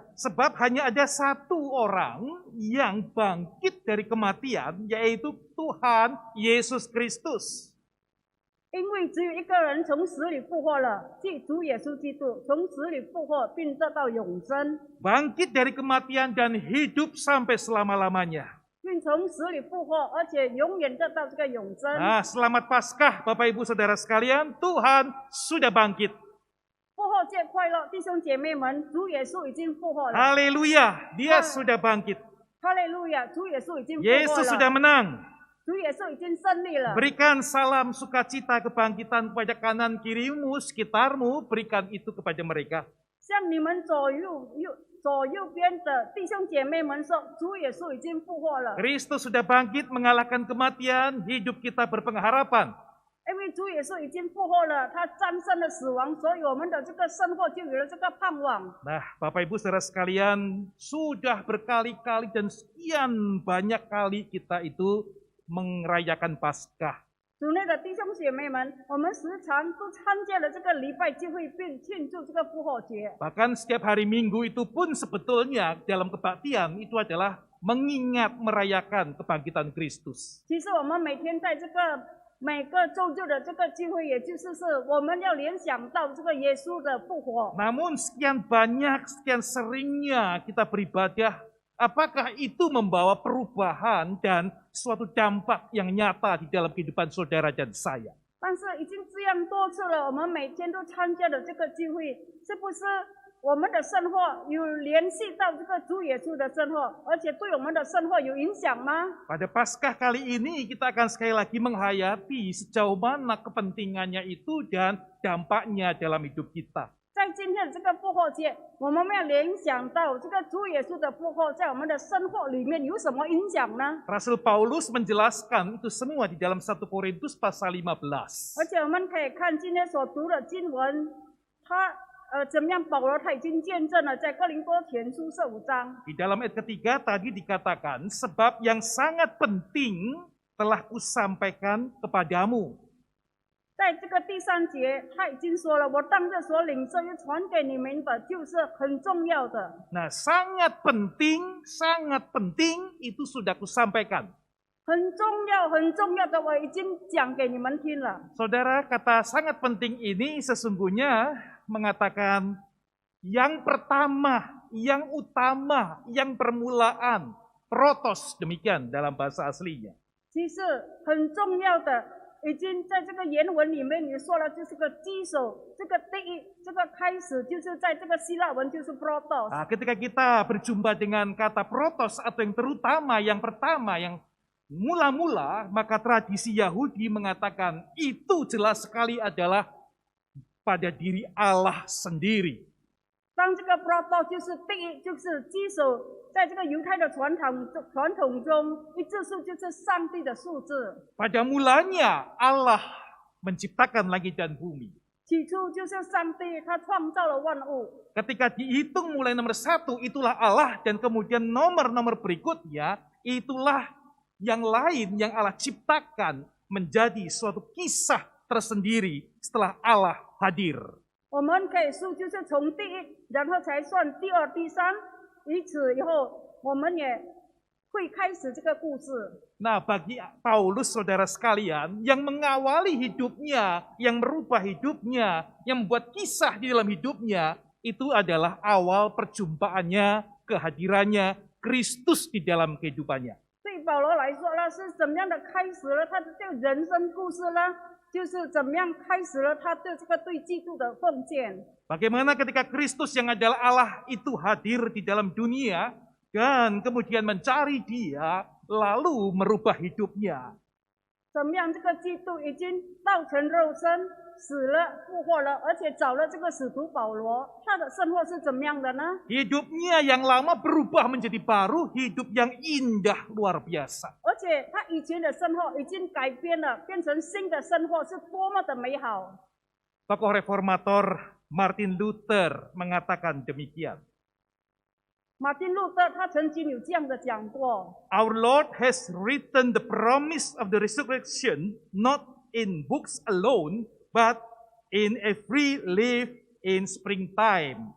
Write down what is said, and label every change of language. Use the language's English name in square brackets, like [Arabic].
[Indonesian] Sebab hanya ada satu orang yang bangkit dari kematian, yaitu Tuhan Yesus Kristus. [Chinese] 因为只有一个人从死里复活了，即主耶稣基督从死里复活，并得到永生， [Indonesian] Bangkit dari kematian dan hidup sampai selama-lamanya. [Chinese] 并从死里复活，而且永远得到这个永生。 [Indonesian] Nah, selamat Paskah Bapak Ibu Saudara sekalian, Tuhan sudah bangkit. [Chinese] 复活节快乐，弟兄姐妹们，主耶稣已经复活了。 [Indonesian] Haleluya, dia sudah bangkit. [Chinese] 哈利路亚，主耶稣已经复活 [Indonesian] Yesus sudah menang. [Chinese] 主耶稣已经胜利了。 [Indonesian] Berikan salam sukacita kebangkitan kepada kanan kirimu, sekitarmu, berikan itu kepada mereka. [Chinese] 向你们左右边的弟兄姐妹们说，主耶稣已经复活了， [Indonesian] Kristus sudah bangkit mengalahkan kematian, hidup kita berpengharapan. [Chinese] 因为主耶稣已经复活了，他战胜了死亡，所以我们的这个生活就有了这个盼望。 [Indonesian] Nah, Bapak Ibu Saudara sekalian, sudah berkali-kali dan sekian banyak kali kita itu merayakan Paskah. [Chinese] 主内的弟兄姐妹们，我们时常都参加了这个礼拜聚会，并庆祝这个复活节。 [Indonesian] Bahkan setiap hari Minggu itu pun sebetulnya dalam kebaktian itu adalah mengingat merayakan kebangkitan Kristus. [Chinese] 其实我们每天在这个每个周日的这个聚会，也就是我们要联想到这个耶稣的复活。 [Indonesian] Namun sekian banyak, sekian seringnya kita beribadah apakah itu membawa perubahan dan suatu dampak yang nyata di dalam kehidupan saudara dan saya? [Chinese] 但是已经这样多次了，我们每天都参加的这个聚会，是不是我们的生活有联系到这个主耶稣的生活，而且对我们的生活有影响吗？ [Indonesian] Pada Paskah kali ini kita akan sekali lagi menghayati sejauh mana kepentingannya itu dan dampaknya dalam hidup kita. [Chinese] 在今天的这个复活节，我们要联想到这个主耶稣的复活在我们的生活里面有什么影响呢？ [Indonesian] Rasul Paulus menjelaskan itu semua di dalam 1 Korintus pasal 15. [Chinese] 而且我们可以看今天所读的经文，怎么样？保罗他已经见证了，在哥林多前书15章。 [Indonesian] Di dalam ayat ketiga tadi dikatakan, sebab yang sangat penting telah kusampaikan kepadamu. [Chinese] 在这个第3节，他已经说了，我当着所领受又传给你们的，就是很重要的。 [Indonesian] Nah, sangat penting itu sudah kusampaikan. [Chinese] 很重要的，我已经讲给你们听了。 [Indonesian] Saudara, kata sangat penting ini sesungguhnya mengatakan yang pertama, yang utama, yang permulaan, protos demikian dalam bahasa aslinya. [Chinese] 其实很重要的，已经在这个原文里面你说了，就是个基础，这个第一，这个开始就是在这个希腊文就是 protos。 [Indonesian] Nah, ketika kita berjumpa dengan kata protos atau yang terutama, yang pertama, yang mula-mula, maka tradisi Yahudi mengatakan itu jelas sekali adalah pada diri Allah sendiri. [Chinese] 当这个 protos 就是第一，就是基础，在这个犹太的传统中，一字数就是上帝的数字。 [Indonesian] Pada mulanya Allah menciptakan langit dan bumi. [Chinese] 起初就是上帝，他创造了万物。 [Indonesian] Ketika dihitung mulai nomor 1, itulah Allah, dan kemudian nomor-nomor berikutnya, itulah yang lain yang Allah ciptakan menjadi suatu kisah tersendiri setelah Allah hadir. [Chinese] 我们可以数就是从第一，然后才算第二、第三，以此以后，我们也会开始这个故事。 [Indonesian] Nah, bagi Paulus, saudara sekalian, yang mengawali hidupnya, yang merubah hidupnya, yang membuat kisah di dalam hidupnya, itu adalah awal perjumpaannya, kehadirannya, Kristus di dalam kehidupannya. [Chinese] 对保罗来说呢，是怎么样的开始了他的这个人生故事呢？就是怎么样开始了他对这个对基督的奉献。 [Indonesian] Bagaimana ketika Kristus yang adalah Allah itu hadir di dalam dunia, dan kemudian mencari dia, lalu merubah hidupnya. [Chinese] 怎么样这个基督已经道成肉身，死了复活了，而且找了这个使徒保罗，他的生活是怎么样的呢？ [Indonesian] Hidupnya yang lama berubah menjadi baru, hidup yang indah luar biasa. [Chinese] 而且他以前的生活已经改变了，变成新的生活，是多么的美好！ [Indonesian] Tokoh reformator Martin Luther mengatakan demikian. [Chinese] 马丁路德他曾经有这样的讲过： [English] Our Lord has written the promise of the resurrection not in books alone, but in every leaf in springtime.